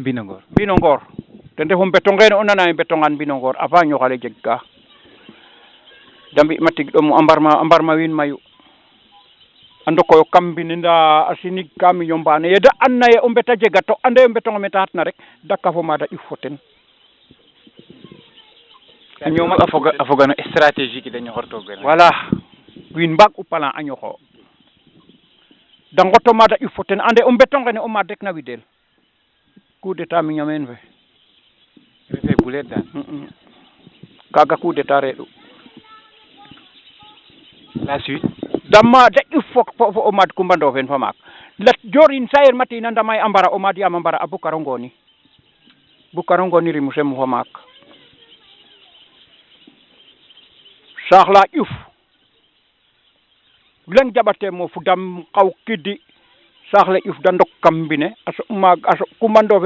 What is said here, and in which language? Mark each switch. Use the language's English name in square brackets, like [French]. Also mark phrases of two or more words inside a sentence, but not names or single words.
[Serer] Mbino Ngor ten refu mbeto ngene o nana ye mbetongaan Mbino Ngor avant ñoxale jeg ka da mbi ma tig ɗomu a mbarma wiin mayu a ndokoyo kam mbine nda a sinig ka miño mbaane ye da andna ye o mbeta jega to ande ye mbetong meta xatna rek da kafo maada ƴuf fo ten ñoom a foga no stratégie ke de ñoxortoogeena voilà wiin mbaag u plan a ñoxo da ngoto maada ƴuf fo ten ande o mbetong ngene o maad rek na widel [French] coup d'état [Serer] miña meen fe refe buleet daal kaga [French] coup d'état [Serer] reeɗu [French] la suite [Serer] da maada ƴuf fo o maad Coumba Ndofen fa maak Lat Dior in Sayer Mati na ndamay a mbara o maad yaam a mbara a Bukar Ngoni rimu semu fa maak saax la ƴuf leŋ jaɓate mo fudam xaw kidi saax le ƴuf da ndok kam mbine a soɓ maag a soɓ Coumba Ndofen